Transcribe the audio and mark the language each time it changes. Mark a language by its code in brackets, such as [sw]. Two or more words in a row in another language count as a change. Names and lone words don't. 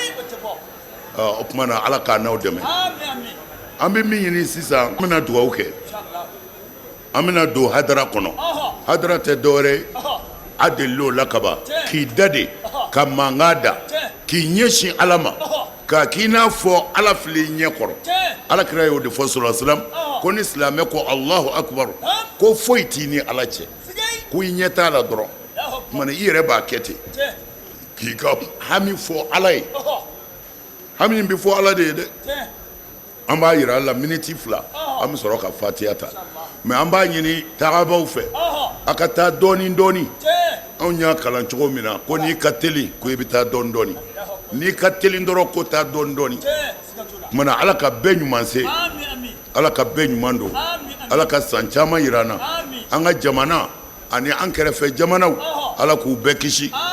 [bm] o tuma na ala k'a n'aw dɛmɛ an bɛ min ɲini sisan an bɛna dugawu kɛ an bɛna don hadara kɔnɔ hadara tɛ dɔwɛrɛ a delil'o la kaban k'i da de ka mankan da k'i ɲɛsin ala ma ka k'i n'a fɔ ala fili ɲɛ kɔrɔ ala kira y'o de fɔ [ar] صلى الله عليه وسلم [bm] ko ni silamɛ ko [ar] الله أكبر [bm] ko foyi t'i ni ala cɛ ko i ɲɛ t'a la dɔrɔn tuma i yɛrɛ b'a kɛ ten k'i ka hami fɔ ala ye hami in bɛ fɔ ala de ye dɛ an b'a yira ala miniti 2 an bɛ sɔrɔ ka fatiha ta mais an b'a ɲini tagabaw fɛ a ka taa dɔɔni dɔɔni anw y'a kalan cogo min na ko n'i ka teli ko i bɛ taa dɔɔni dɔɔni n'i ka teli dɔrɔn ko taa dɔɔni dɔɔni mana ala ka bɛɛ ɲuman se ala ka bɛɛ ɲuman don ala ka san caman yira an na an ka jamana ani an kɛrɛfɛ jamanaw ala k'u bɛɛ kisi